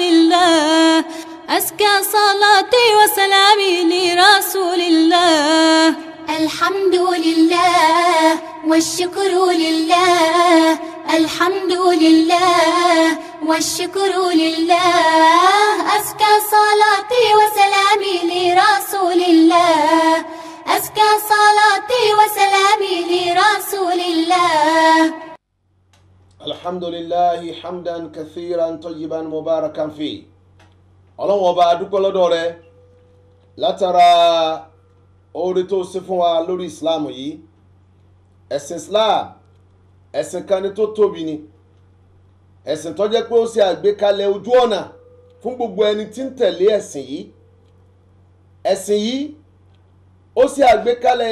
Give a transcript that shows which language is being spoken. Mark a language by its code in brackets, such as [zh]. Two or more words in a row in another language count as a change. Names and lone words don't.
[ar] الله أزكى صلاتي وسلامي لرسول الله الحمد لله والشكر لله الحمد لله والشكر لله أزكى صلاتي وسلامي لرسول الله أزكى صلاتي وسلامي لرسول الله الحمد لله حمدا كثيرا طيبا مباركا فيه [yo] ọlọ́run ọba adúpẹ́ lọ́dọ̀ rẹ látara oore tó ṣe fún wa lórí islam yìí ẹ̀sìn islam ẹ̀sìn kan ni tó tóbi ni ẹ̀sìn tó jẹ́ pé ó ṣe àgbékalẹ̀ ojú ọ̀nà fún gbogbo ẹni tí ń tẹ̀lé ẹ̀sìn yìí ó ṣe àgbékalẹ̀